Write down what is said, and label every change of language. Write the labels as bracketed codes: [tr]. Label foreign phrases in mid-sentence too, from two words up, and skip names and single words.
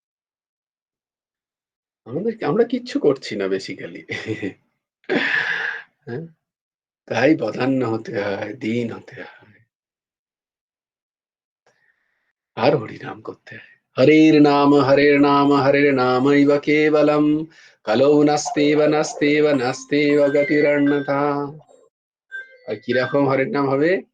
[bn] আমরা কিচ্ছু করছি না বেসিক্যালি। হ্যাঁ, তাই বদান্য হতে হয়, দীন হতে হয়, আর হরিনাম করতে হয়। [sa] হরের নাম হরের নামৈব কেবলম, কলৌ নাস্তেব নাস্তেব গতিরন্যথা। [bn] আর কিরকম হরের নাম হবে?